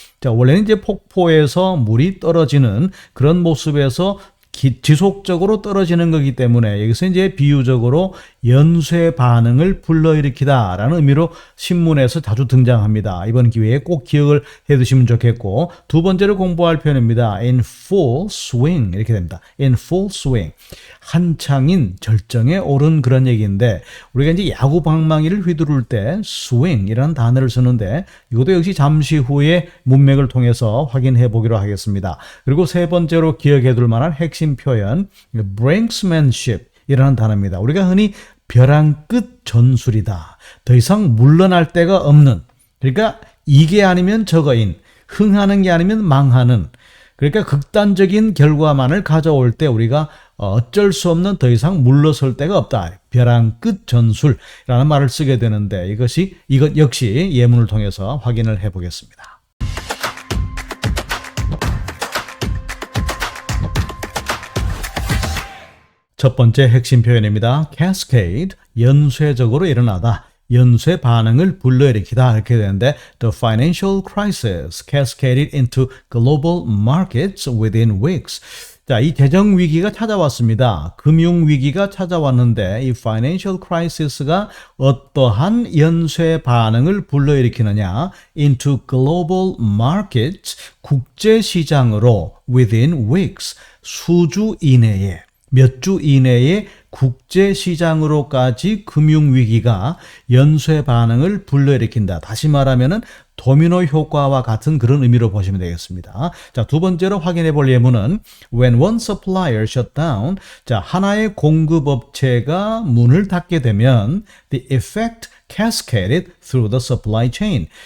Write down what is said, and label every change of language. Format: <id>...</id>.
<ko>자, 원래는 이제 폭포에서 물이 떨어지는 그런 모습에서 지속적으로 떨어지는 거기 때문에 여기서 이제 비유적으로 연쇄 반응을 불러일으키다라는 의미로 신문에서 자주 등장합니다. 이번 기회에 꼭 기억을 해두시면 좋겠고, 두 번째로 공부할 표현입니다.</ko> <en>in full swing</en> <ko>이렇게 됩니다.</ko> <en>in full swing,</en> <ko>한창인 절정에 오른 그런 얘기인데, 우리가 이제 야구 방망이를 휘두를 때 swing이라는 단어를 쓰는데 이것도 역시 잠시 후에 문맥을 통해서 확인해 보기로 하겠습니다. 그리고 세 번째로 기억해 둘 만한 핵심 표현 brinksmanship 이라는 단어입니다. 우리가 흔히 벼랑 끝 전술이다, 더 이상 물러날 데가 없는, 그러니까 이게 아니면 저거인, 흥하는 게 아니면 망하는, 그러니까 극단적인 결과만을 가져올 때 우리가 어쩔 수 없는, 더 이상 물러설 데가 없다, 벼랑 끝 전술이라는 말을 쓰게 되는데, 이것 역시 예문을 통해서 확인을 해 보겠습니다. 첫 번째 핵심 표현입니다. cascade, 연쇄적으로 일어나다, 연쇄 반응을 불러일으키다 이렇게 되는데,</ko> <en>the financial crisis cascaded into global markets within weeks.</en> <ko>자, 이 재정 위기가 찾아왔습니다. 금융 위기가 찾아왔는데 이 financial crisis가 어떠한 연쇄 반응을 불러일으키느냐,</ko> <en>into global markets,</en> <ko>국제 시장으로</ko> <en>within weeks,</en> <ko>수주 이내에, 몇 주 이내에 국제 시장으로까지 금융위기가 연쇄 반응을 불러일으킨다. 다시 말하면은 도미노 효과와 같은 그런 의미로 보시면 되겠습니다. 자, 두 번째로 확인해 볼 예문은</ko> <en>when one supplier shut down.</en> <ko>자, 하나의 공급업체가 문을 닫게 되면</ko> <en>the effect cascaded through the supply chain.</en>